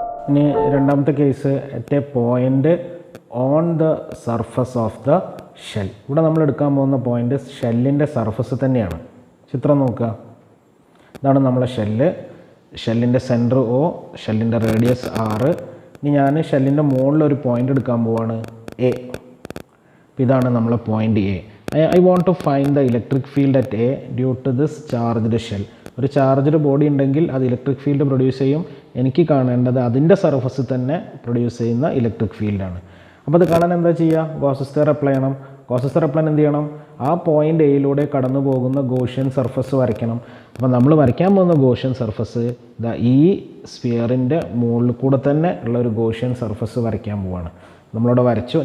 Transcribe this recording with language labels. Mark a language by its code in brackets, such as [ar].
[ml] ഇനി രണ്ടാമത്തെ case [en] At a point on the surface of the shell. [ml] ഇവിടെ നമ്മൾ എടുക്കാൻ പോകുന്ന പോയിൻ്റ് ഷെല്ലിൻ്റെ സർഫസ് തന്നെയാണ്. ചിത്രം നോക്കുക. ഇതാണ് നമ്മളെ ഷെല്ലിൻ്റെ സെൻറ്റർ O, ഷെല്ലിൻ്റെ റേഡിയസ് R. ഇനി ഞാൻ ഷെല്ലിൻ്റെ മുകളിലൊരു പോയിൻ്റ് എടുക്കാൻ പോവാണ് A. ഇതാണ് നമ്മളെ point A. [en] I want to find the electric field at A due to this charged shell. [ml] ഒരു ചാർജ്ഡ് ബോഡി ഉണ്ടെങ്കിൽ അത് ഇലക്ട്രിക് ഫീൽഡ് പ്രൊഡ്യൂസ് ചെയ്യും. എനിക്ക് കാണേണ്ടത് അതിൻ്റെ സർഫസിൽ തന്നെ പ്രൊഡ്യൂസ് ചെയ്യുന്ന ഇലക്ട്രിക് ഫീൽഡാണ്. അപ്പോൾ അത് കാണാൻ എന്താ ചെയ്യുക? ഗോസസ് തിയറം അപ്ലൈ ചെയ്യണം. ഗോസസ് തിയറം അപ്ലൈ എന്ത് ചെയ്യണം? ആ പോയിൻ്റ് എയിലൂടെ കടന്നു പോകുന്ന ഗോഷ്യൻ സർഫസ് വരയ്ക്കണം. അപ്പോൾ നമ്മൾ വരയ്ക്കാൻ പോകുന്ന ഗോഷ്യൻ സർഫസ് ഈ സ്ഫിയറിൻ്റെ മുകളിൽ കൂടെ തന്നെ ഉള്ള ഒരു ഗോഷ്യൻ സർഫസ് വരയ്ക്കാൻ പോവാണ്. നമ്മളവിടെ വരച്ചു.